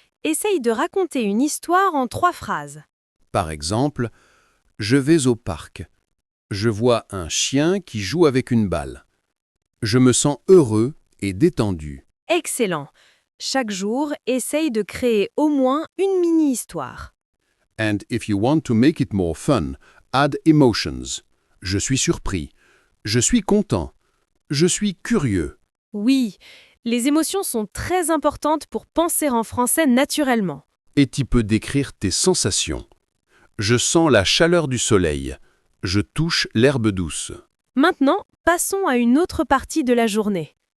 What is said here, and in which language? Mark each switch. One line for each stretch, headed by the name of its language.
French: Essaye de raconter une histoire en 3 phrases. Par exemple, je vais au parc. Je vois un chien qui joue avec une balle. Je me sens heureux et détendu. Excellent. Chaque jour, essaye de créer au moins une mini-histoire.
English: And if you want to make it more fun, add emotions.
French: Je suis surpris. Je suis content. Je suis curieux. Oui, les émotions sont très importantes pour penser en français naturellement. Et tu peux décrire tes sensations. Je sens la chaleur du soleil. Je touche l'herbe douce. Maintenant, passons à une autre partie de la journée.